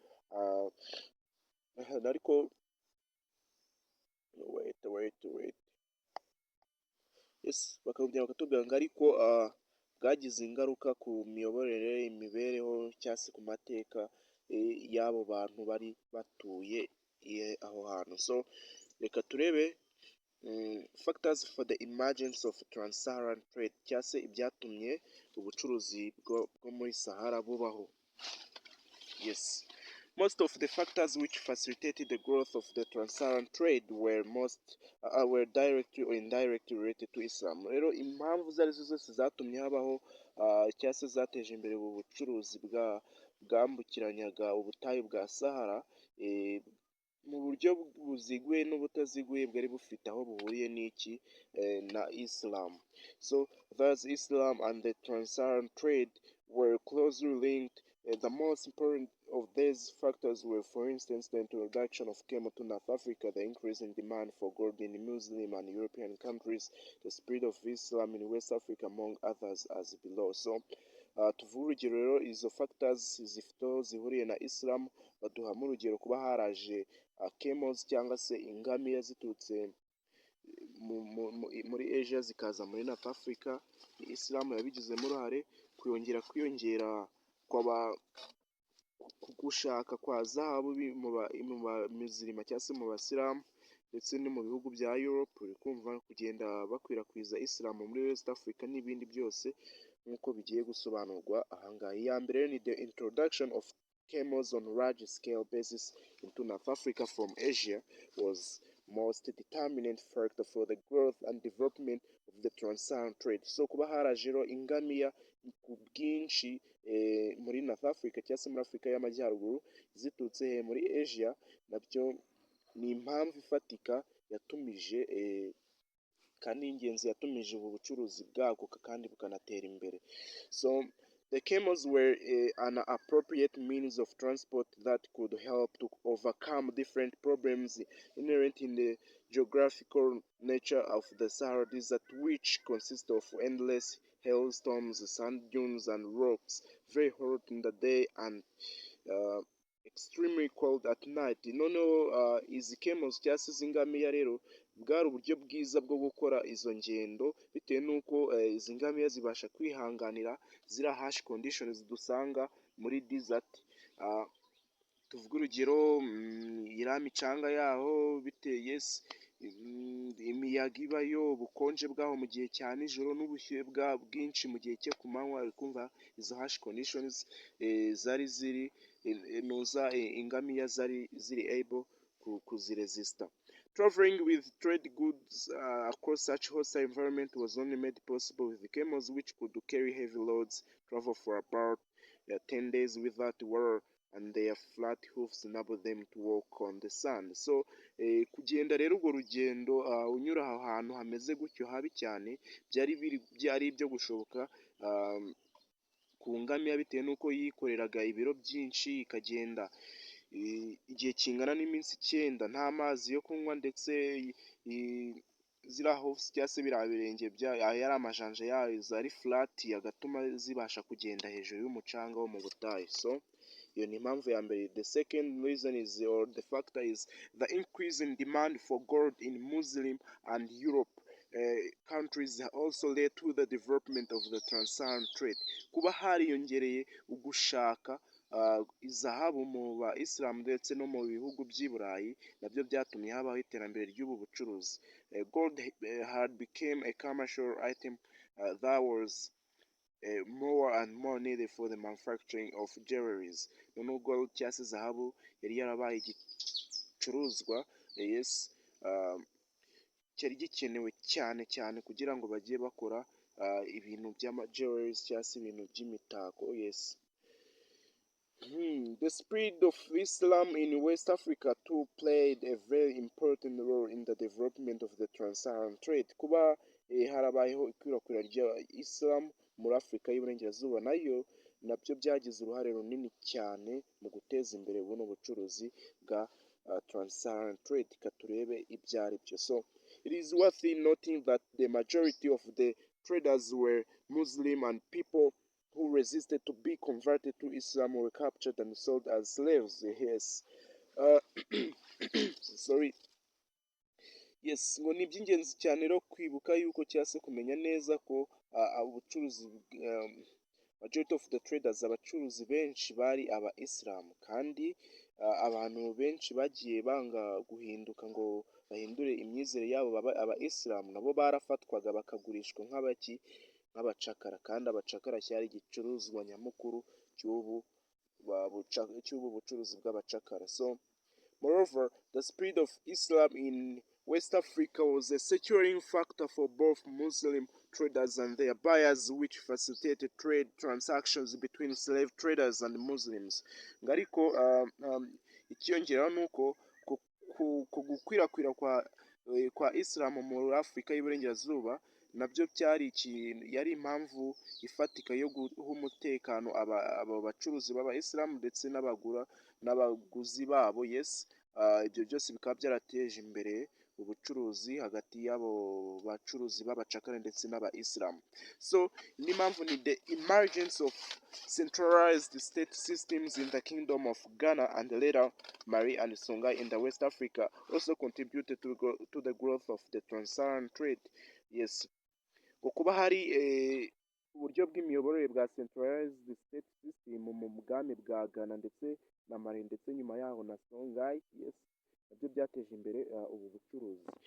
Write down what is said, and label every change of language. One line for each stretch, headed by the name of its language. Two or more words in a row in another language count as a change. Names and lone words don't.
Kinyarwanda: Ariko
English: wait, yes,
Kinyarwanda: bakatubwira ngo ariko bwagize ingaruka ku miyoborere, imibereho cyangwa se ku mateka y'abo bantu bari batuye aho hantu.
English: So
Kinyarwanda: reka turebe
English: factors for the emergence of Trans-Saharan trade,
Kinyarwanda: cyangwa se ibyatumye ubucuruzi bwo muri Sahara bubaho.
English: Yes, most of the factors which facilitated the growth of the Trans-Saharan trade were directly or indirectly related to Islam.
Kinyarwanda: Rero impamvu zari zo zose zatumye habaho cyangwa se zateje imbere ubu bucuruzi bwambukiranyaga ubutayu bwa Sahara mu buryo buziguye n'ubutaziguye bwari bufite aho buhuriye n'iki na Islam.
English: So thus Islam and the Trans-Saharan trade were closely linked. The most important of these factors were, for instance, the introduction of camel to North Africa, the increase in demand for gold in Muslim and European countries, the spread of Islam in West Africa, among others, as below.
Kinyarwanda: So tuvuge urugero rero izo factors zifite aho zihuriye na Islam, baduhamo urugero kuba haraje camels cyangwa se ingamiya ziturutse muri Asia zikaza muri North Africa. Islam yabigizemo uruhare, kwiyongera gushaka kwa zahabu mu bamizirima cyangwa se mu basilamu ndetse no mu bihugu bya Europe, uri kumva kugenda bakwirakwiza Islam muri West Africa n'ibindi byose nk'uko bigiye gusobanurwa ahangaha. Iya mbere ni
English: the introduction of camels on large scale basis into North Africa from Asia was most determinant factor for the growth and development of the trans-Saharan trade.
Kinyarwanda: So kuba harajero ingamiya ku bwinshi muri North Africa cyangwa se muri Afurika y'Amajyaruguru ziturutse muri Asia, nabyo ni impamvu ifatika yatumije kandi ingenzi yatumije ubu bucuruzi bwaguka kandi bukanatera imbere.
English: So the camels were an appropriate means of transport that could help to overcome different problems inherent in the geographical nature of the Sahara Desert, which consists of endless hailstorms, sand dunes, and rocks, very hot in the day and extremely cold at night.
Kinyarwanda: Noneho izi camels cyangwa se izi ngamiya rero bwari uburyo bwiza bwo gukora izo ngendo, bitewe n'uko izi ngamiya zibasha kwihanganira ziriya
English: harsh conditions
Kinyarwanda: dusanga muri desert. Tuvuge urugero iriya micanga yaho biteye imiyaga ibayo, ubukonje bwaho mu gihe cya nijoro n'ubushyuhe bwinshi mu gihe cyo ku manywa, uri kumva izo
English: harsh conditions
Kinyarwanda: zari ziri ingamiya ziri able kuziresista.
English: Traveling with trade goods across such hostile environment was only made possible with the camels, which could carry heavy loads, travel for about 10 days without water, and their flat hoofs enable them to walk on the sand.
Kinyarwanda: So kugenda rero urwo rugendo unyura aho hantu hameze gutyo habi cyane byari ibyo gushoboka ku ngamiya, bitewe n'uko yikoreraga ibiro byinshi, ikagenda igihe kingana n'iminsi 9 nta mazi yo kunywa, ndetse ziriya hoofs cyangwa se biriya birenge yari amajanja yayo zari flat, agatuma zibasha kugenda hejuru y'umucanga wo mu butayu. So iyo ni impamvu ya mbere.
English: The second reason is, or the factor is, the increase in demand for gold in Muslim and Europe countries also led to the development of the trans-Saharan trade.
Kinyarwanda: Kuba hariyongereye ugushaka izahabu mu ba Islam ndetse no mu bihugu by'i Burayi, nabyo byatumye habaho iterambere ry'ubu bucuruzi.
English: Gold had become a commercial item that was more and more needed for the manufacturing of jewelries.
Kinyarwanda: Noneho gold cyangwa se zahabu yari yarabaye igicuruzwa cyari gikenewe cyane cyane kugira ngo bagiye bakora ibintu by'ama jewelries cyangwa se ibintu by'imitako.
English: Yes. The spread of Islam in West Africa too played a very important role in the development of the trans-Saharan trade.
Kinyarwanda: Kuba harabayeho ikwirakwira rya Islam muri Afurika y'Iburengerazuba nayo nabyo byagize uruhare runini cyane mu guteza imbere buno bucuruzi bwa
English: trans-Saharan trade.
Kinyarwanda: Katurebe ibyo ari byo.
English: So it is worth noting that the majority of the traders were Muslim, and people who resisted to be converted to Islam were captured and sold as slaves. Yes. Sorry. Yes,
Kinyarwanda: ngo ni iby'ingenzi cyane rero kwibuka yuko cyangwa se kumenya neza ko ubucuruzi
English: majority of the traders,
Kinyarwanda: abacuruzi benshi bari aba Islam, kandi abantu benshi bagiye banga guhinduka ngo bahindure imyizere yabo baba aba Islam, nabo barafatwaga bakagurishwa nk'abacakara, kandi abacakara cyari igicuruzwa nyamukuru cy'ubu bucuruzi bw'abacakara.
English: So moreover, the spread of Islam in West Africa was a securing factor for both Muslim traders and their buyers, which facilitated trade transactions between slave traders and Muslims.
Kinyarwanda: Ngariko ikiyongeraho nuko ku gukwirakwira kwa Islam muri Afurika y'Iburengerazuba nabyo yari impamvu ifatika yo guha umutekano aba bacuruzi b'aba Islam ndetse n'abaguzi babo.
English: Yes.
Kinyarwanda: Ibyo byose bikaba byarateje imbere ubucuruzi hagati y'abo bacuruzi b'abacakara ndetse n'aba-Islam.
English: So
Kinyarwanda: n'impamvu ni
English: the emergence of centralized state systems in the kingdom of Ghana and later Mali and Songhai in the West Africa also contributed to the growth of the trans-Saharan trade. Yes,
Kinyarwanda: kuba hari uburyo bw'imiyoborere bwa
English: centralized state system
Kinyarwanda: mu bwami bwa Ghana ndetse na Mali ndetse nyuma yaho na Songhai, yes, nabyo byateje imbere ubu bucuruzi.